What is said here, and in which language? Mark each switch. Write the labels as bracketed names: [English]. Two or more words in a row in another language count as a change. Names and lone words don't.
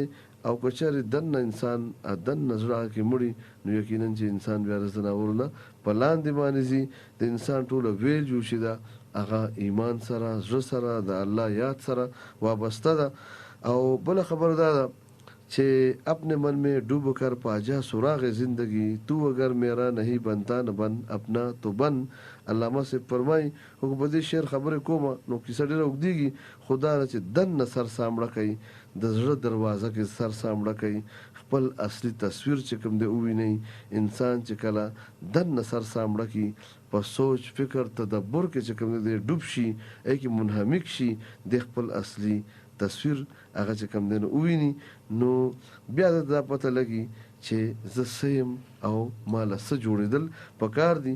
[Pashto] او که چېرې دننه انسان دننه زړه هغه کې مړي، نو یقینا چې انسان بیا د ځناورو نه په لاندې باندې ځي. د انسان ټوله ویل جوشي ده هغه ایمان سره، زړه سره، د الله یاد سره وابسته ده. او بله خبر دا ده چې [Urdu] اپنے من میں ڈوب کر پاجا سراغ زندگی، تو اگر میرا نہیں بنتا نہ بن اپنا تو بن. [Pashto] علامه سے فرمایي خو په دې شعر خبرې کومه نو کیسه ډېره اوږدېږي، خو دا ده چې دننه سر سامړه کوي، د زړه دروازه کې سر سامړه کوي، خپل اصلي تصویر چې کوم دی ووینئ. انسان چې کله دننه سر سامړه کړي، په سوچ فکر تدبر کې چې کوم دی ډوب شي، کې منهمک شي، د خپل اصلي تصویر هغه چې کوم دی نو وویني، نو بیا دا پته لګي چې زه څه یم او ما له څه جوړېدل پکار دي.